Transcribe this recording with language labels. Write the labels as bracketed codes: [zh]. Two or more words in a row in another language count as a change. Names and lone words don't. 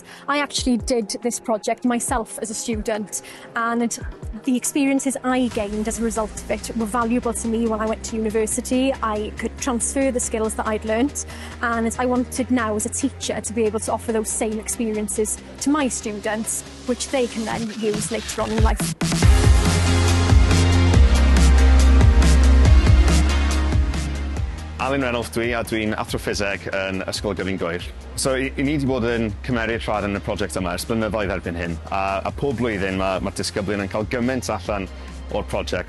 [en] I actually did this project myself as a student, and the experiences I gained as a result of it were valuable to me when I went to university. I could transfer the skills that I'd learnt, and I wanted now as a teacher to be able to offer those same experiences to my students, which they can then use later on in life. [cy] Alun Reynolds dwi, a dwi'n athroffiseg yn Ysgol Gyfun Gwyr. So i ni wedi bod yn cymeryd rhan yn y prosiect yma ers blynyddoedd erbyn hyn, a pob blwyddyn mae'r disgyblion yn cael gymaint allan o'r prosiect.